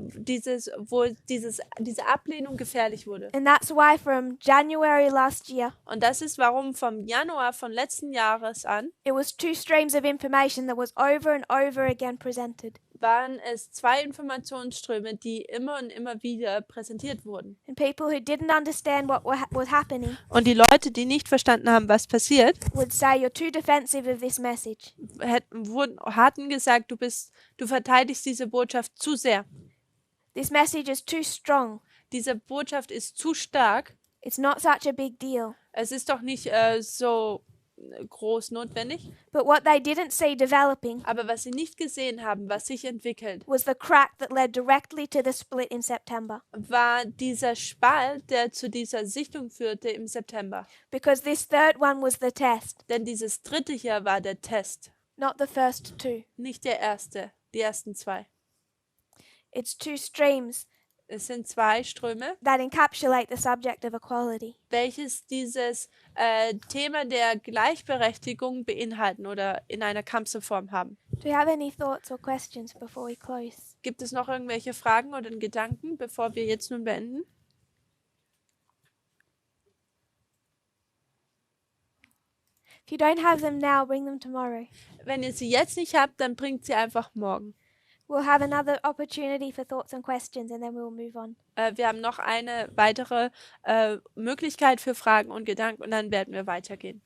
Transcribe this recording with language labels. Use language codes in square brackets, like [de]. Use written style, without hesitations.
[de] diese Ablehnung gefährlich wurde. [en] And that's why from January last year, [de] Und das ist, warum vom Januar von letzten Jahres an [en] it was two streams of information that was over and over again presented. [de] waren es 2 Informationsströme, die immer und immer wieder präsentiert wurden. [en] And people who didn't understand what was happening [de] Und die Leute, die nicht verstanden haben, was passiert, [en] would say, "You're too defensive of this message. [de] hatten gesagt, du verteidigst diese Botschaft zu sehr. [en] This message is too strong. [de] Diese Botschaft ist zu stark. [en] It's not such a big deal." [de] Es ist doch nicht so groß notwendig. [en] But what they didn't see developing [de] Aber was sie nicht gesehen haben, was sich entwickelt, [en] was the crack that led directly to the split in September. [de] war dieser Spalt, der zu dieser Sichtung führte im September. [en] Because this third one was the test, [de] Denn dieses dritte hier war der Test, [en] not the first two. [de] nicht der erste, die ersten 2. [en] It's two streams [de] Es sind 2 Ströme, [en] that encapsulate the subject of equality. [de] welches dieses Thema der Gleichberechtigung beinhalten oder in einer Kampfform haben. [en] Do you have any thoughts or questions before we close? [de] Gibt es noch irgendwelche Fragen oder Gedanken, bevor wir jetzt nun beenden? [en] If you don't have them now, bring them tomorrow. [de] Wenn ihr sie jetzt nicht habt, dann bringt sie einfach morgen. [en] We'll have another opportunity for thoughts and questions and then we'll move on. [de] Wir haben noch eine weitere Möglichkeit für Fragen und Gedanken und dann werden wir weitergehen.